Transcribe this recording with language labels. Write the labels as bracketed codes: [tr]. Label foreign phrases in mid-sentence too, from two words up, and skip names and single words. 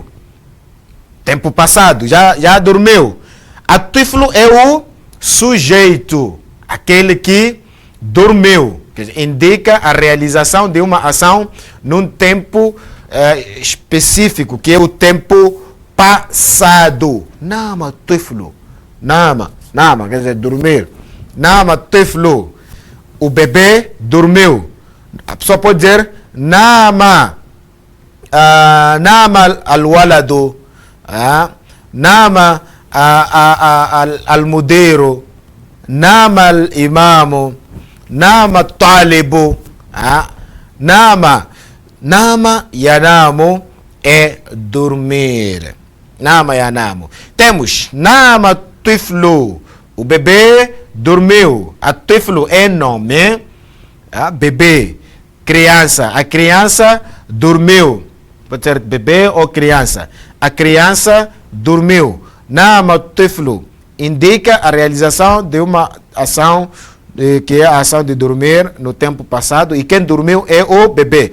[pt] Tempo passado, já dormiu. At-tiflu é o sujeito, aquele que dormiu. Que indica a realização de uma ação num tempo específico, que é o tempo passado. [ar] نام طفل. نام, [pt] quer dizer, dormir. [ar] نام طفل. [pt] O bebê dormiu. A pessoa pode dizer [ar] نام الولد. نام المدير. نام الإمام. نام طالب. نام ينام [pt] é dormir. [ar] نام ينام. Temos نام طفل. [pt] O bebê dormiu. A tiflu é nome. Bebê. Criança. A criança dormiu. Pode ser bebê ou criança. A criança dormiu. [ar] نام طفل [pt] indica a realização de uma ação que é a ação de dormir no tempo passado, e quem dormiu é o bebê.